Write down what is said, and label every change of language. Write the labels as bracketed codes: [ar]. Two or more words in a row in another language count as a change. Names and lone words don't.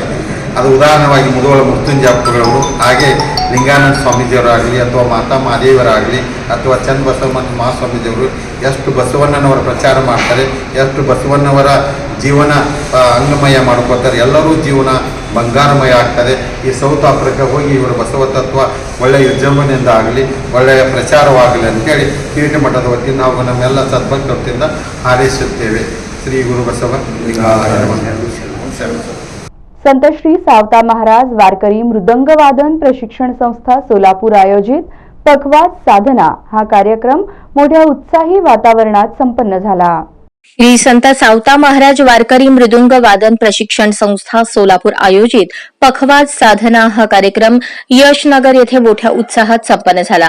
[kn] ಅದು ಉದಾಹರಣವಾಗಿ ಮುಧೋಳ ಮೃತ್ಯುಂಜಪ್ಪಗಳವರು, ಹಾಗೆ ಲಿಂಗಾನಂದ ಸ್ವಾಮೀಜಿಯವರಾಗಲಿ ಅಥವಾ ಮಾತಾ ಮಹಾದೇವರಾಗಲಿ ಅಥವಾ ಚನ್ನಬಸವ ಮಹಾಸ್ವಾಮೀಜಿಯವರು ಎಷ್ಟು ಬಸವಣ್ಣನವರ ಪ್ರಚಾರ ಮಾಡ್ತಾರೆ, ಎಷ್ಟು ಬಸವಣ್ಣವರ ಜೀವನ ಅಂಗಮಯ ಮಾಡ್ಕೋತಾರೆ, ಎಲ್ಲರೂ ಜೀವನ ಬಂಗಾರಮಯ ಆಗ್ತದೆ. ಈ ಸೌತ್ ಆಫ್ರಿಕಾ ಹೋಗಿ ಇವರ ಬಸವ ತತ್ವ ಒಳ್ಳೆಯ ವಿಜೃಂಭಣೆಯಿಂದ ಆಗಲಿ, ಒಳ್ಳೆಯ ಪ್ರಚಾರವಾಗಲಿ ಅಂತೇಳಿ ಕಿರೀಟ ಮಠದ ವತಿಯಿಂದ ನಾವು ನಮ್ಮೆಲ್ಲ ಸದ್ಭಕ್ತ ವತಿಯಿಂದ ಹಾರೈಸುತ್ತೇವೆ. ಶ್ರೀ ಗುರು बसव [mr] संत श्री सावता महाराज वारकरी मृदंग वादन प्रशिक्षण संस्था सोलापूर आयोजित पखवाज साधना हा कार्यक्रम मोठ्या उत्साही वातावरणात संपन्न झाला. श्री संत सावता महाराज वारकरी मृदुंग वादन प्रशिक्षण संस्था सोलापूर आयोजित पखवाज साधना हा कार्यक्रम यशनगर येथे मोठ्या उत्साहात संपन्न झाला.